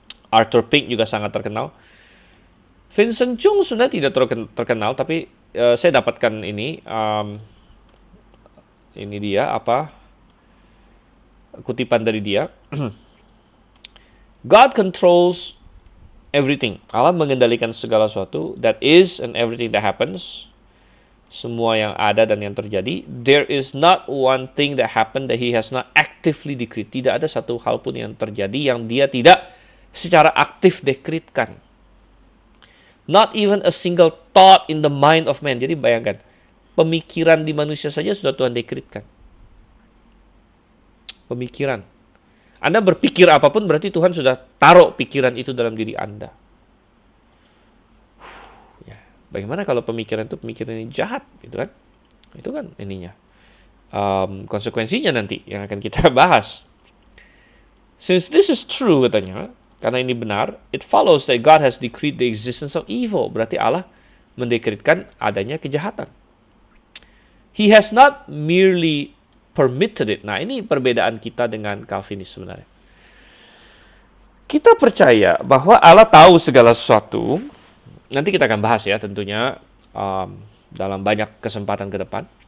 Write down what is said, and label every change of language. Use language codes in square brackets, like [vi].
[id] Arthur Pink juga sangat terkenal. Vincent Cheung sebenarnya tidak terlalu terkenal, tapi saya dapatkan ini. Ini dia kutipan dari dia. [en] God controls everything. [id] Allah mengendalikan segala sesuatu. [en] That is and everything that happens. [id] Semua yang ada dan yang terjadi. [en] There is not one thing that happened that he has not actively decreed. [id] Tidak ada satu hal pun yang terjadi yang dia tidak secara aktif dekretkan. [en] Not even a single thought in the mind of man. [id] Jadi bayangkan, pemikiran di manusia saja sudah Tuhan dekretkan. Pemikiran. Anda berpikir apapun berarti Tuhan sudah taruh pikiran itu dalam diri Anda. Ya, bagaimana kalau pemikiran itu pemikiran yang jahat, gitu kan? Itu kan ininya. Konsekuensinya nanti yang akan kita bahas. [en] Since this is true, [id] katanya, karena ini benar, [en] it follows that God has decreed the existence of evil. [id] Berarti Allah mendekretkan adanya kejahatan. [en] He has not merely permitted it. [id] Nah, ini perbedaan kita dengan Calvinis sebenarnya. Kita percaya bahwa Allah tahu segala sesuatu. Nanti kita akan bahas ya tentunya dalam banyak kesempatan ke depan.